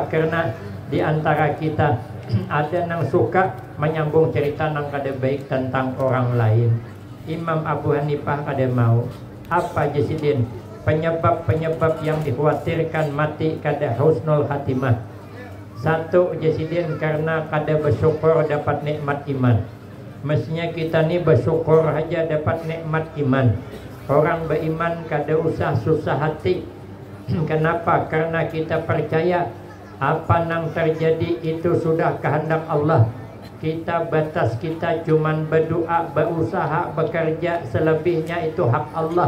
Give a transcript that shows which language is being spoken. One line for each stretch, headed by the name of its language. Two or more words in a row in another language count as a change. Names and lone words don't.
Banjar: Karena di antara kita ada yang suka menyambung cerita nang kada baik tentang orang lain. Imam Abu Hanifah kada mau. Apa Jasidin? Penyebab-penyebab yang dikhawatirkan mati kada
Arabic: حسن الخاتمة.
Banjar: Satu Jasidin karena kada bersyukur dapat nikmat iman. Mestinya kita ni bersyukur aja dapat nikmat iman. Orang beriman kada usah susah hati.
Indonesian: Kenapa? Karena kita percaya apa yang terjadi itu sudah kehendak Allah. Kita batas kita cuman berdoa, berusaha, bekerja, selebihnya itu hak Allah.